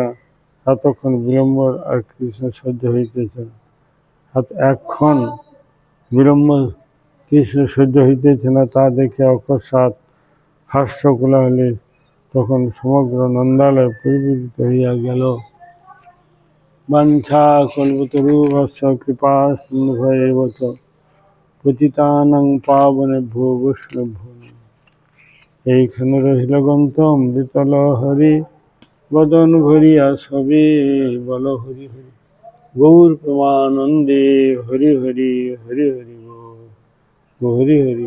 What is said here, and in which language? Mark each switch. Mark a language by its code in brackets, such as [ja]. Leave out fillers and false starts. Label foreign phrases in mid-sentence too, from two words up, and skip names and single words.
[bn] এতক্ষণ বিলম্ব আর কৃষ্ণ সহ্য হইতেছে না। এক্ষণ বিলম্ব কৃষ্ণ সহ্য হইতেছে না, তা দেখে অকস্মাৎ হাস্য কোলাহলে তখন সমগ্র নন্দালয় পরিবর্তিত হইয়া গেল। [sa] বাঞ্ছা কল্পতরুভ্যশ্চ কৃপা সিন্ধুভ্যেব পতিতানাং পাবনেভ্যো বৈষ্ণবেভ্যো। [bn] এইখানে রহিল গন্তম বিতল হরি, বদন ভরিয়া সবে বল হরি হরি। গৌর প্রেমানন্দে হরি হরি হরি হরি হরি হরি।